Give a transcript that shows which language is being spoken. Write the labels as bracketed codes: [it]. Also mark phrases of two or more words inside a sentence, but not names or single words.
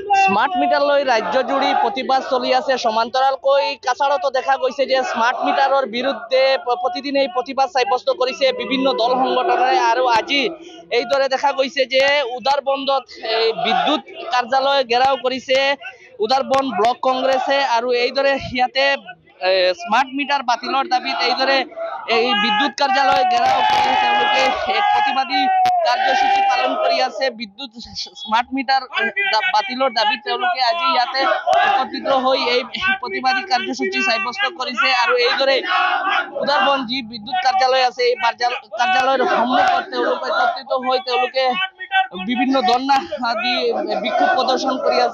[en] smart meter [as] লৈ রাজ্য জুড়ি প্রতিবাদ চলি আছে। সমান্তরালকৈ কাছাড়তো দেখা গৈছে যে [en] smart meter [as] বিৰুদ্ধে প্ৰতিদিনেই প্ৰতিবাদ সাব্যস্ত কৰিছে বিভিন্ন দল সংগঠনে। আৰু আজি এইদৰে দেখা গৈছে যে উদাৰবন্দত বিদ্যুৎ কাৰ্যালয় ঘেৰাও কৰিছে উদাৰবন্দ ব্লক কংগ্ৰেছে। আৰু এইদৰে ইয়াতে [en] smart meter [as] বাতিলৰ দাবিত এইদৰে এই বিদ্যুৎ কাৰ্যালয় ঘেৰাও কৰি তেওঁলোকে এক প্ৰতিবাদী কাৰ্যসূচী পালন কৰি আছে। বিদ্যুৎ [en] smart meter [as] বাতিলৰ দাবিত তেওঁলোকে আজি ইয়াতে একত্ৰিত হৈ এই প্ৰতিবাদী কাৰ্যসূচী সাব্যস্ত কৰিছে। আৰু এইদৰে উদাৰবন্দ যি বিদ্যুৎ কাৰ্যালয় আছে এই কাৰ্যালয়ৰ সন্মুখত তেওঁলোকে একত্ৰিত হৈ তেওঁলোকে বিভিন্ন ধৰ্ণা আদি বিক্ষোভ প্ৰদৰ্শন কৰি আছে।